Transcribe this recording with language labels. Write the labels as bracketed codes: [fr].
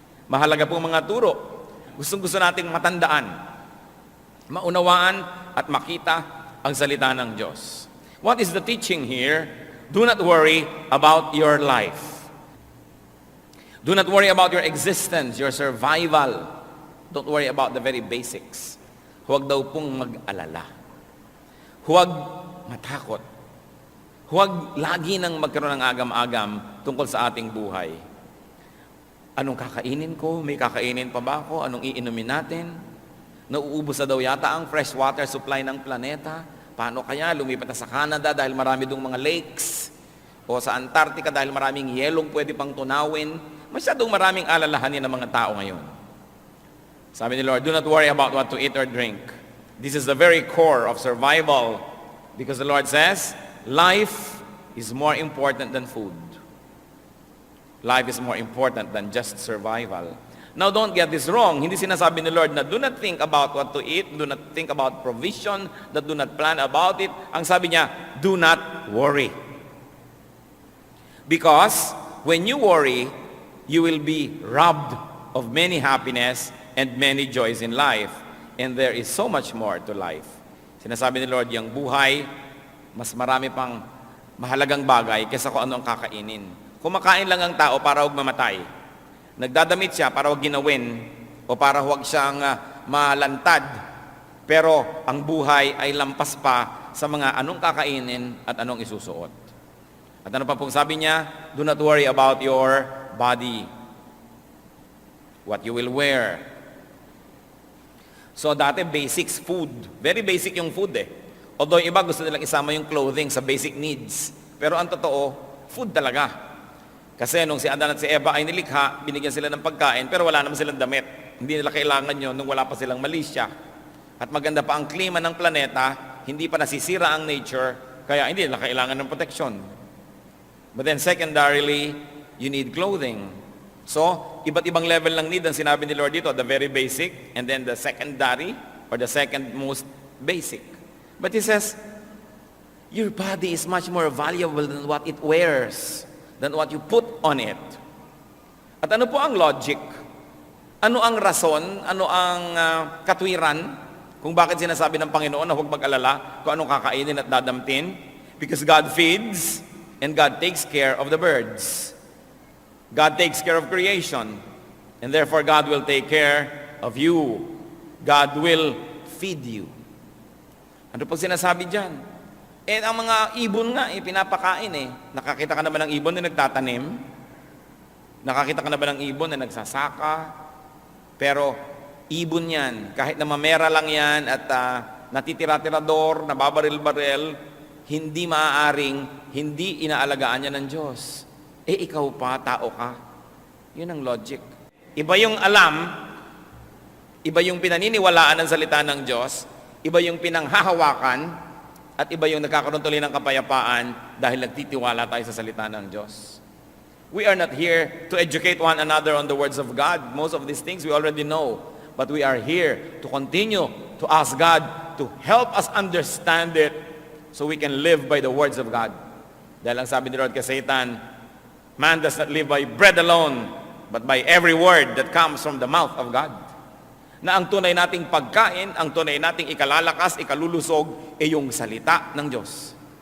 [tl] Mahalaga po mga turo. Gustong-gusto nating matandaan, maunawaan at makita ang salita ng Diyos. [en] What is the teaching here? Do not worry about your life. Do not worry about your existence, your survival. Don't worry about the very basics. [tl] Huwag daw pong mag-alala. Huwag matakot. Huwag lagi nang magkaroon ng agam-agam tungkol sa ating buhay. Anong kakainin ko? May kakainin pa ba ako? Anong iinumin natin? Nauubos na daw yata ang fresh water supply ng planeta. Paano kaya? Lumipat na sa Canada dahil marami dong mga lakes. O sa Antarctica dahil maraming yelong pwede pang tunawin. Masyadong maraming alalahanin ng mga tao ngayon. Sabi ni [en] Lord, do not worry about what to eat or drink. This is the very core of survival. Because the Lord says, life is more important than food. Life is more important than just survival. Now, don't get this wrong. [tl] Hindi sinasabi ni Lord na [en] do not think about what to eat, do not think about provision, that do not plan about it. [tl] Ang sabi niya, [en] do not worry. Because when you worry, you will be robbed of many happiness and many joys in life. And there is so much more to life. [tl] Sinasabi ni Lord, yung buhay, mas marami pang mahalagang bagay kaysa kung ano ang kakainin. Kumakain lang ang tao para huwag mamatay. Nagdadamit siya para huwag ginawin o para huwag siyang malantad. Pero ang buhay ay lampas pa sa mga anong kakainin at anong isusuot. At ano pa pong sabi niya? [en] Do not worry about your body. What you will wear. So dati basics, food. [tl] Very basic yung food eh. Although iba gusto nilang isama yung clothing sa basic needs. Pero ang totoo, food talaga. Kasi nung si Adan at si Eva ay nilikha, binigyan sila ng pagkain, pero wala naman silang damit. Hindi nila kailangan yun nung wala pa silang malisya. At maganda pa ang klima ng planeta, hindi pa nasisira ang nature, kaya hindi nila kailangan ng protection. [en] But then secondarily, you need clothing. So, [tl] iba't ibang level ng need ang sinabi ni Lord dito, [en] the very basic, and then the secondary, or the second most basic. But He says, your body is much more valuable than what it wears, than what you put on it. [tl] At ano po ang logic? Ano ang rason? Ano ang katwiran kung bakit sinasabi ng Panginoon na huwag mag-alala kung anong kakainin at dadamtin? [en] Because God feeds and God takes care of the birds. God takes care of creation, and therefore God will take care of you. God will feed you. [tl] Ano pag sinasabi dyan? Eh, ang mga ibon nga, pinapakain eh. Nakakita ka na ba ng ibon na nagtatanim? Nakakita ka na ba ng ibon na nagsasaka? Pero, ibon yan. Kahit na mamera lang yan at natitira-tirador, nababaril-baril, hindi maaaring, hindi inaalagaan yan ng Diyos. Eh, ikaw pa, tao ka. Yun ang logic. Iba yung alam, iba yung pinaniniwalaan ng salita ng Diyos, iba yung pinanghahawakan, at iba yung nagkakaroon tuloy ng kapayapaan dahil nagtitiwala tayo sa salita ng Diyos. [en] We are not here to educate one another on the words of God. Most of these things we already know. But we are here to continue to ask God to help us understand it so we can live by the words of God. [tl] Dahil ang sabi ni Lord kay Satan, [en] man does not live by bread alone, but by every word that comes from the mouth of God. [tl] Na ang tunay nating pagkain, ang tunay nating ikalalakas, ikalulusog, ay yung salita ng Diyos.